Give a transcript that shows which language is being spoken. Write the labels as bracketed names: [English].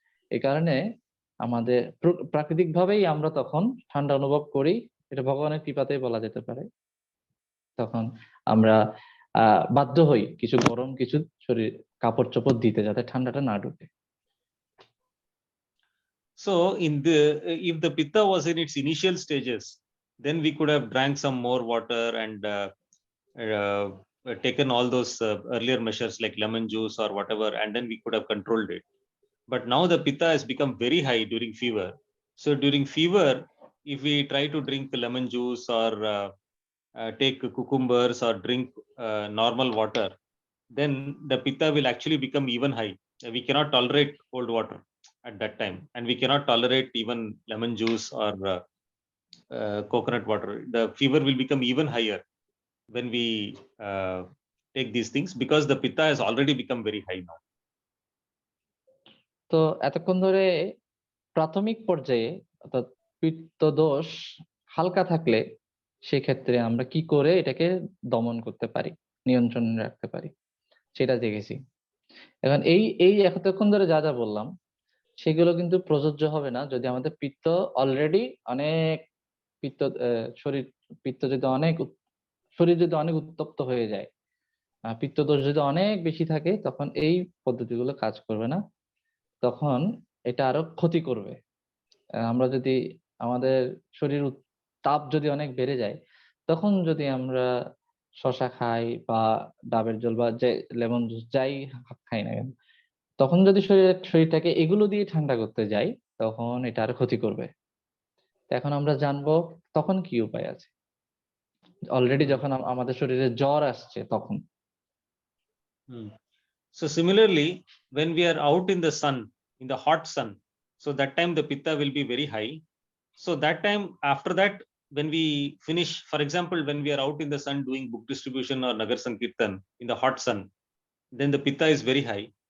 [Bangla] এই কারণে আমাদের প্রাকৃতিক ভাবেই আমরা তখন ঠান্ডা অনুভব করি। এটা ভগবানের কৃপাতেই বলা যেতে পারে। তখন আমরা বাধ্য হই কিছু গরম কিছু শরীর কাপড় চোপড় দিতে, যাতে ঠান্ডাটা না ঢুকে। [English] So if the pitta was in its initial stages, then we could have drank some more water and uh, taken all those earlier measures like lemon juice or whatever, and then we could have controlled it. But now the pitta has become very high during fever. So during fever, if we try to drink lemon juice or take cucumbers or drink normal water, then the pitta will actually become even high. We cannot tolerate cold water at that time, and we cannot tolerate even lemon juice or coconut water. The fever will become even higher when we take these things, because the pitta has already become very high now. [Bangla] তো এতক্ষণ ধরে প্রাথমিক পর্যায়ে, অর্থাৎ পিত্ত দোষ হালকা থাকলে সেক্ষেত্রে আমরা কি করে এটাকে দমন করতে পারি, নিয়ন্ত্রণে রাখতে পারি, সেটা দেখেছি। এখন এই এই এতক্ষণ ধরে যা যা বললাম সেগুলো কিন্তু প্রযোজ্য হবে না যদি আমাদের পিত্ত অলরেডি অনেক পিত্ত শরীর পিত্ত যদি অনেক শরীর যদি অনেক উত্তপ্ত হয়ে যায়, পিত্তদোষ যদি অনেক বেশি থাকে, তখন এই পদ্ধতিগুলো কাজ করবে না, তখন এটা আরো ক্ষতি করবে। আমরা যদি আমাদের শরীর তাপ যদি অনেক বেড়ে যায়, তখন যদি আমরা শশা খাই বা ডাবের জল বা যে লেমন জুস যাই খাই না কেন, তখন যদি শরীরটাকে এগুলো দিয়ে ঠান্ডা করতে যাই, তখন এটা আরো ক্ষতি করবে। তো এখন আমরা জানবো তখন কি উপায় আছে অলরেডি Hmm. যখন আমাদের শরীরে জ্বর আসছে তখন। Hmm. [English] So similarly, when we are out in the sun, in the hot sun, so that time the pitta will be very high. So that time, after that, when we finish, for example, when we are out in the sun doing book distribution or Nagar Sankirtan in the hot sun, then the pitta is very high.